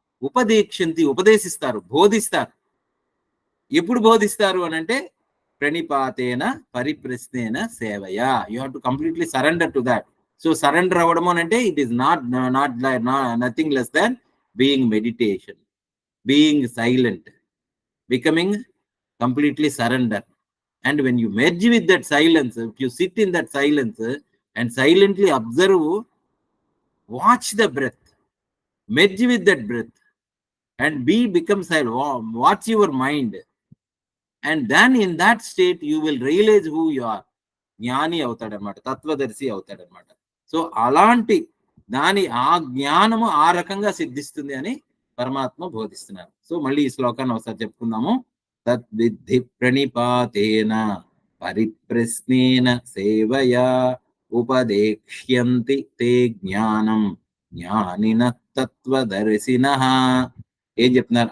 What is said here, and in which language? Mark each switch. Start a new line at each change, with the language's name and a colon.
Telugu: ఉపదేక్షంతి ఉపదేశిస్తారు, బోధిస్తారు. ఎప్పుడు బోధిస్తారు అని అంటే ప్రణిపాతేన పరిప్రశ్నేన సేవయా.
English: You have to completely surrender to that. So surrender
Telugu: అవ్వడం అని అంటే
English: It is not nothing less than being meditation, being silent, becoming completely surrender. And when you merge with that silence, if you sit in that silence and silently observe, watch the breath, merge with that breath, and become silent, watch your mind, and then in that state you will realize who you are.
Telugu: జ్ఞాని అవుతాడనమాట, తత్వదర్శి అవుతాడనమాట. So అలాంటి ఆ జ్ఞానము ఆ రకంగా సిద్ధిస్తుంది అని పరమాత్మ బోధిస్తున్నారు. So మళ్ళీ ఈ శ్లోకాన్ని ఒకసారి చెప్పుకుందాము. తద్విద్ధి ప్రణిపాతేన పరిప్రశ్నేన సేవయా ఉపదేక్ష్యంతి తే జ్ఞానం జ్ఞానిన తత్వదర్శినః. ఏం చెప్తున్నారు?